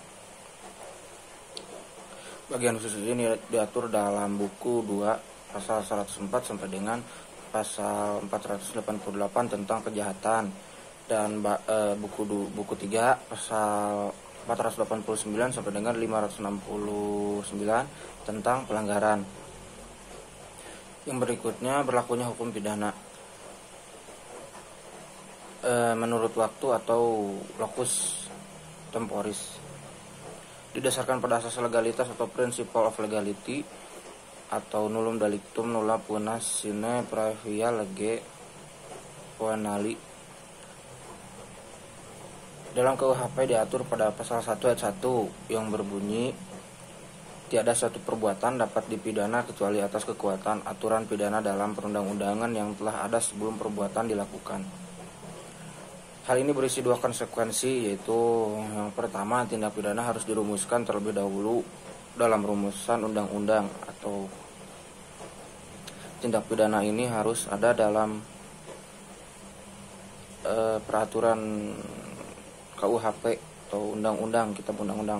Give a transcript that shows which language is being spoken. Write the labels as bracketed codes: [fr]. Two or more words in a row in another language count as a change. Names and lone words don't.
[id] Bagian khusus ini diatur dalam buku 2 pasal 104 sampai dengan pasal 488 tentang kejahatan, dan buku 3 pasal 489 sampai dengan 569 tentang pelanggaran. Yang berikutnya berlakunya hukum pidana menurut waktu atau [la] locus temporis, [id] didasarkan pada asas legalitas atau [en] principle of legality [id] atau [la] nullum delictum nulla puna sine praevia lege poenali. [id] Dalam KUHP diatur pada pasal 1 ayat 1 yang berbunyi, tiada suatu perbuatan dapat dipidana kecuali atas kekuatan aturan pidana dalam perundang-undangan yang telah ada sebelum perbuatan dilakukan. Hal ini berisi dua konsekuensi, yaitu yang pertama, tindak pidana harus dirumuskan terlebih dahulu dalam rumusan undang-undang, atau tindak pidana ini harus ada dalam peraturan KUHP atau undang-undang, kitab undang-undang.